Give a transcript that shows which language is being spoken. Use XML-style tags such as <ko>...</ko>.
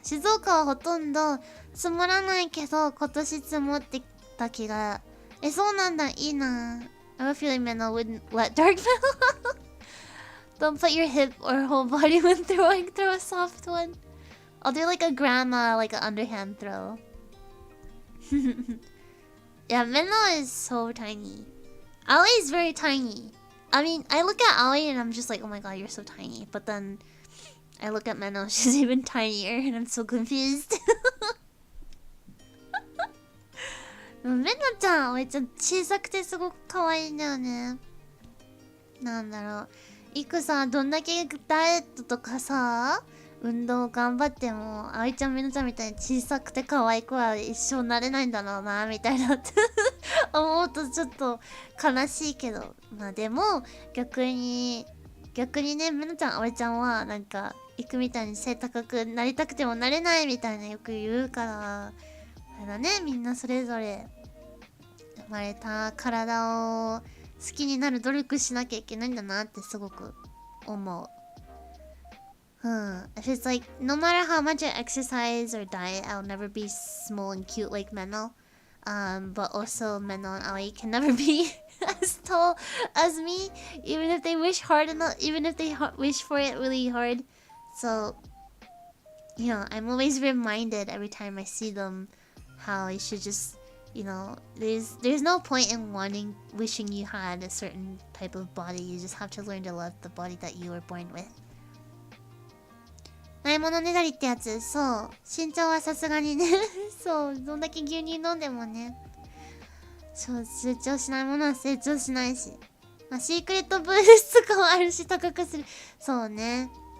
<ja>静岡はほとんど積もらないけど、今年積もってた気が。そうなんだ、いいな。</ja> <en>I have a feeling Meno wouldn't let dark Meno. Don't put your hip or whole body when throwing. Throw a soft one. I'll do like a grandma, like an underhand throw. Yeah, Meno is so tiny. Aoi is very tiny. I mean, I look at Aoi and I'm just like, oh my god, you're so tiny. But then I look at Meno, she's even tinier, and I'm so confused.</en> <ja>メノちゃん、めっちゃ小さくてすごく可愛いんだよね。なんだろう。いくさ、どんだけダイエットとかさ、運動頑張っても、あいちゃん、メノちゃんみたいに小さくて可愛い子は一生なれないんだろうな、みたいなって思うとちょっと悲しいけど。まあでも、逆にね、メノちゃん、あおいちゃんは、なんか、いくみたいに背高くなりたくてもなれないみたいなよく言うから、あれだね、みんなそれぞれ、生まれた体を好きになる努力しなきゃいけないんだなってすごく思う。</ja> <en>If it's like, no matter how much I exercise or diet, I'll never be small and cute like Meno. But also Meno and Aoi can never be as tall as me, even if they wish hard enough, even if they wish for it really hard. So, you know, I'm always reminded every time I see them how I should just, you know, there's no point in wishing you had a certain type of body. You just have to learn to love the body that you were born with.</en> <ja>ないものねだりってやつ。そう。身長はさすがにね。そう。どんだけ牛乳飲んでもね。そう。成長しないものは成長しないし。まあ、シークレットブースとかもあるし、高くする。そうね。</ja>